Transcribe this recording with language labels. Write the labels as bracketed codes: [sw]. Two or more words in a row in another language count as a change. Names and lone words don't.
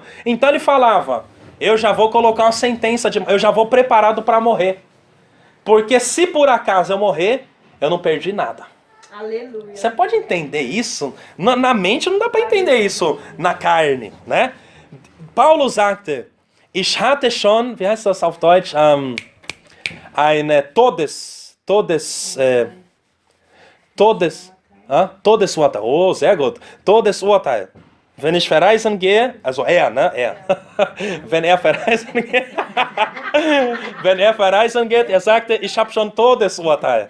[pt] Então ele falava, eu já vou colocar uma sentença de... Eu já vou preparado para morrer. Porque se por acaso eu morrer, eu não perdi nada. Aleluia. Você pode entender isso? Na mente não dá para entender isso na carne, né? [de] Paulo sagte, ich hatte schon, wie heißt das auf Deutsch, Todesurteil. Oh, sehr gut. Todesurteil. Wenn ich verreisen gehe, also er, ne? Er. Wenn er verreisen geht, er sagte, ich habe schon Todesurteil.